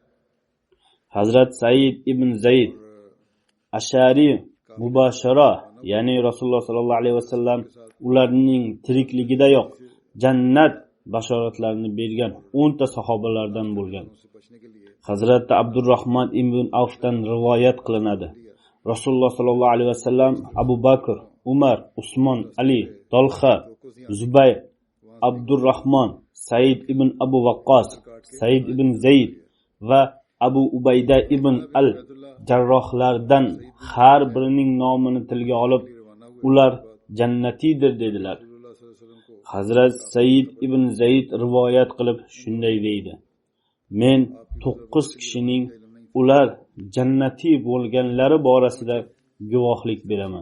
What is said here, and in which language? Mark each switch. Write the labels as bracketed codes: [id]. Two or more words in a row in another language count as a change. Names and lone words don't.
[uz] Hazrat Said ibn Zayd [ar] العشرة المبشرة, [uz] ya'ni Rasululloh [ar] صلى الله عليه وسلم [uz] ularning tirikligidayoq jannat bashoratlarini bergan 10 ta sahobalardan bo'lgan. Hazrat Abdurrahman ibn Avfdan rivoyat qilinadi. Rasululloh [ar] صلى الله عليه وسلم [uz] Abu Bakr, Umar, Usmon, Ali, Talha, Zubayr, Abdurrahman, Said ibn Abu Waqqas, Said ibn Zayd va Abu Ubayda ibn al-Jarrohlardan har birining nomini tilga olib, ular jannatiydir dedilar. Hazrat Said ibn Zayd rivoyat qilib shunday deydi: Men 9 kishining ular jannatiy bo'lganlari borasida guvohlik beraman.